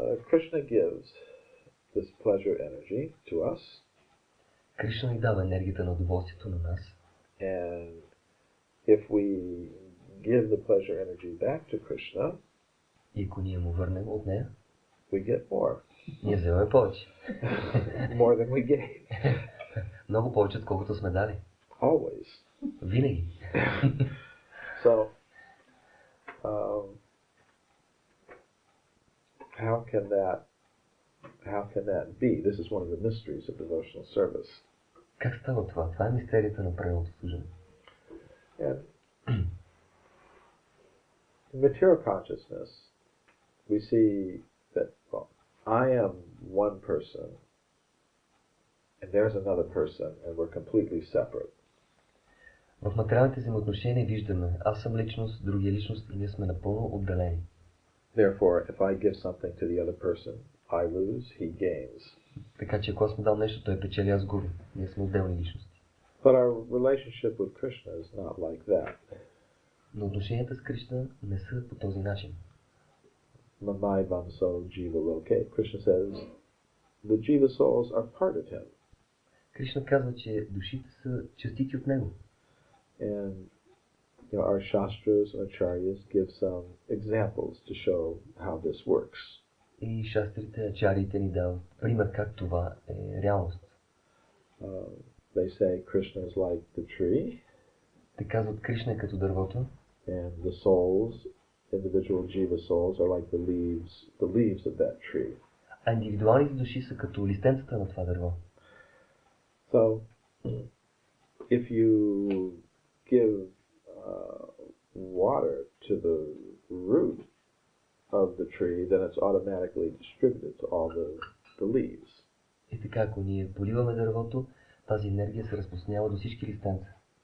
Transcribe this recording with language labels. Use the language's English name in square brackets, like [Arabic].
[English] Krishna gives this pleasure energy to us. [Bulgarian] Кришна ни дава енергията на удоволствието на нас. [English] And if we give the pleasure energy back to Krishna, [Bulgarian] и ако ние му върнем от нея, [English] we get more. [Bulgarian] Ние вземаме повече. [English] More than we gave. [Bulgarian] Много повече, отколкото сме дали. [English] Always. [Bulgarian] Винаги. [English] So, how can that be? This is one of the mysteries of devotional service. [Bulgarian] Как става това? Това е мистерията на преданото служене. [English] In material consciousness, we see that I am one person, and there's another person, and we're completely separate. [Bulgarian] В материалните взаимоотношения виждаме, аз съм личност, другия личност и ние сме напълно отделени. [English] Therefore, if I give something to the other person, I lose, he gains. [Bulgarian] Така че ако аз му дам нещо, той печели, аз губя. Ние сме отделни личности. [English] But our relationship with Krishna is not like that. [Bulgarian] Но отношенията с Кришна не са по този начин. [Sanskrit] Mamai vamso jiva loke. [English] Krishna says the jiva souls are part of him. [Bulgarian] Кришна казва, че душите са частици от него. [English] And our shastras and acharyas give some examples to show how this works. [Bulgarian] И шастрите, ачариите ни дават пример как това е реалност. [English] They say Krishna is like the tree. [Bulgarian] Те казват Кришна е като дървото. [English] And the souls, individual jiva souls, are like the leaves of that tree. [Bulgarian] А индивидуалните души са като листенцата на това дърво. [English] So, if you give water to the root of the tree, then it's automatically distributed to all the leaves. [Bulgarian] И така, ако ние поливаме дървото, тази енергия се разпространява до всички листенца.